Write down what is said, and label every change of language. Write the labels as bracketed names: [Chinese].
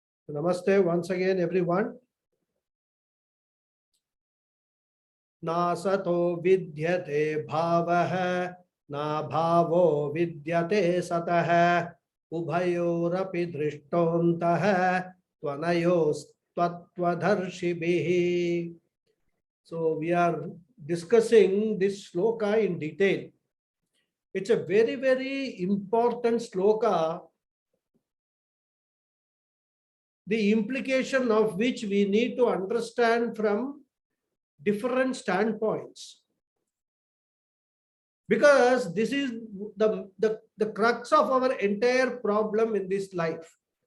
[English] Namaste once again, everyone. [Sanskrit] नासतो विद्यते भावः ना भावो विद्यते सतः उभयोरपि दृष्टोऽन्तः त्वनयोस्तत्त्वदर्शिभिः. [English] So we are discussing this shloka in detail. It's a very, very important shloka, the implication of which we need to understand from different standpoints, because this is the crux of our entire problem in this life.